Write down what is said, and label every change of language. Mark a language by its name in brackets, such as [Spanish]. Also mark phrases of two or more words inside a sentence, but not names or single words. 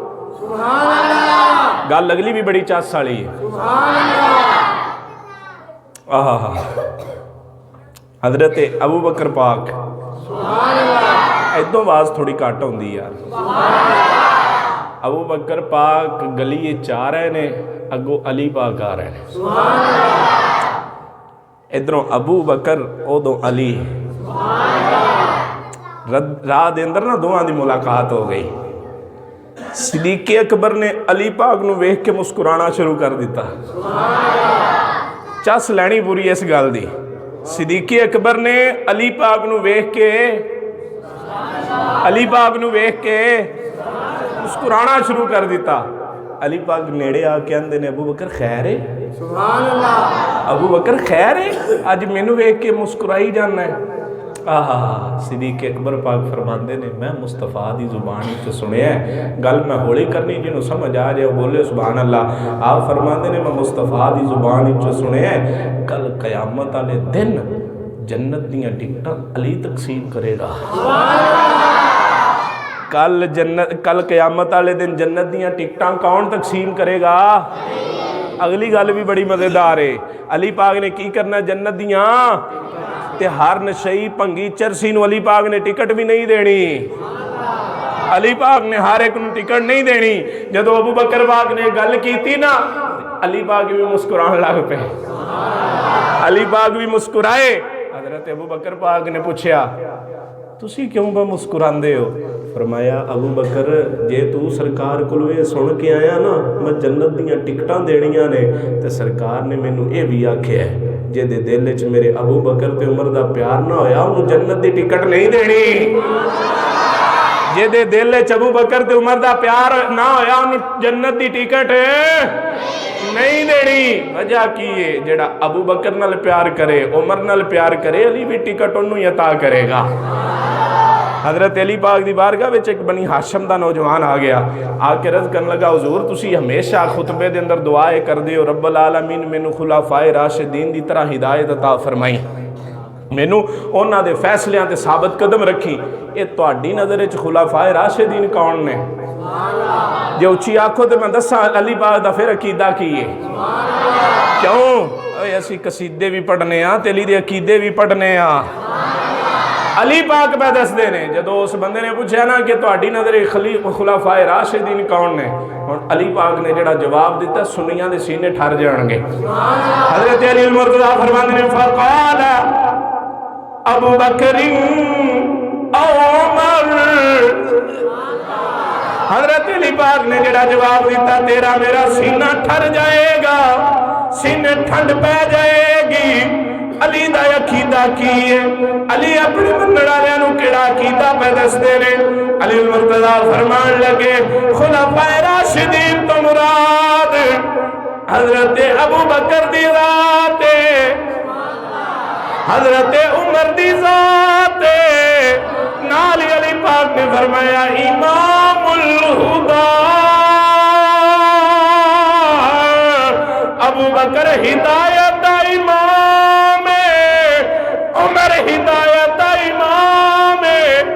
[Punjabi] گل اگلی بھی بڑی چاس سالی ہے حضرت ابو بکر پاک ایدوں باز تھوڑی کاٹا ہوں دی یار ابو بکر پاک گلی چاہ رہے نے اگو علی پاک آ رہے نے ادھروں ابو بکر ادھوں علی راہ دے اندر نا دوہاں دی ملاقات ہو گئی صدیق اکبر نے علی پاک نو ویکھ کے مسکرانا شروع کر دیتا چس لینی پوری اس گل دی صدیق اکبر نے علی پاک نو ویکھ کے مسکرانا شروع کر دیتا علی پاک نیڑے آ کے اندے نے ابو بکر خیر ہے [Arabic] سبحان اللہ [Punjabi] ابو بکر خیر ہے آج مینوں ویکھ کے مسکرائی جانا ہے صدیق اکبر پاک فرماندے نے میں مصطفیٰ دی زبان سے سنے ہیں گل میں ہولی کرنی جنہوں سمجھ آ جائے بولے [Arabic] سبحان اللہ [Punjabi] آپ فرماندے نے میں مصطفیٰ دی زبان سے سنے ہیں کل قیامت والے دن جنت دیاں ٹکٹاں علی تقسیم کرے گا کل قیامت والے دن جنت دیاں ٹکٹاں کون تقسیم کرے گا اگلی گل بھی بڑی مزیدار ہے، علی پاک نے کی کرنا جنت دیاں تے ہر نشئی بھنگی چرسی نو علی پاک نے ٹکٹ بھی نہیں دینی، علی پاک نے ہر ایک نو ٹکٹ نہیں دینی۔ جدو ابو بکر پاک نے گل کی نا علی پاک بھی مسکران لگ پہ، علی پاک بھی مسکرائے۔ حضرت ابو بکر پاک نے پوچھا تسی کیوں با مسکراندے ہو؟ فرمایا ابو بکر جے تو سرکار کو یہ سن کے آیا نا میں جنت دیاں ٹکٹاں دینیاں نے تے سرکار نے مینوں اے بھی آکھیا ہے جے دے دل وچ میرے ابو بکر تے عمر دا پیار نہ ہویا انہوں جنت دی ٹکٹ نہیں دینی، جے دے دل وچ ابو بکر تے عمر دا پیار نہ ہویا انہوں جنت دی ٹکٹ نہیں دینی۔ وجہ کی ہے جڑا ابو بکر نال پیار کرے عمر نال پیار کرے علی بھی ٹکٹ انہوں ہی عطا کرے گا۔ حضرت علی پاک دی بارگاہ وچ ایک بنی ہاشم دا نوجوان آ گیا، آ کے عرض کرنے لگا حضور تسی ہمیشہ خطبے دے اندر دعائے کر دے ہو [Arabic] رب العالمین [Punjabi] مینوں خلفائے راشدین دی طرح ہدایت عطا فرمائی، مینوں انہاں دے فیصلیاں تے ثابت قدم رکھی۔ اے تہاڈی نظر وچ خلفائے راشدین کون نے؟ جے اچھی آنکھوں تے میں دساں علی پاک دا پھر عقیدہ کی ہے کیوں؟ اے اسی قصیدے بھی پڑھنے ہاں تے علی دے عقیدے بھی پڑھنے ہاں۔ علی پاک پہ دس دے نے جدو اس بندے نے پوچھا نا کہ تہاڈی نظر خلفائے راشدین کون نے، اور علی پاک نے جڑا جواب دیتا سنیاں دے سینے ٹھر جان گے۔ حضرت علی المرتضیٰ فرماندے نے فقال ابو بکر او عمر، حضرت علی پاک نے جڑا جواب دیتا تیرا میرا سینہ ٹھر جائے گا، سینے ٹھنڈ پہ جائے گی۔ علی دا عقیدہ کی ہے، علی اپنے منن والےاں نوں کیڑا عقیدہ پہ دسدے نے۔ علی المرتضیٰ فرمان لگے خلفائے راشدین تو مراد حضرت ابو بکر دی ذات ہے، حضرت عمر دی ذات ہے۔ نال علی پاک نے فرمایا امام الہدا، ابو بکر ہدایت دا امام ہے، عمر ہدایت دا امام ہے۔